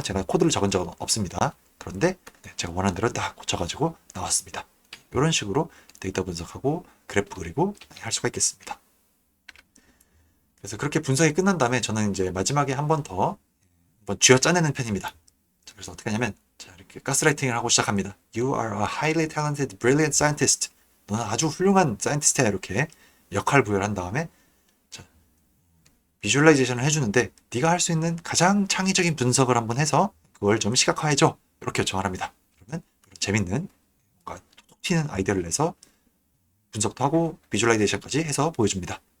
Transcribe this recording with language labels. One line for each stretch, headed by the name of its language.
Korean: 제가 코드를 적은 적은 없습니다. 그런데 제가 원하는 대로 딱 고쳐가지고 나왔습니다. 이런 식으로 데이터 분석하고 그래프 그리고 할 수가 있겠습니다. 그래서 그렇게 분석이 끝난 다음에 저는 이제 마지막에 한 번 더 쥐어 짜내는 편입니다. 그래서 어떻게 하냐면 이렇게 가스라이팅을 하고 시작합니다.
English: You are a highly talented, brilliant scientist.
Korean: 너는 아주 훌륭한 사이언티스트야. 이렇게 역할 부여를 한 다음에 비주얼라이제이션을 해주는데 네가 할 수 있는 가장 창의적인 분석을 한번 해서 그걸 좀 시각화해줘. 이렇게 요청을 합니다. 그러면 재밌는 뭔가 톡 튀는 아이디어를 내서 분석도 하고 비주얼라이제이션까지 해서 보여줍니다.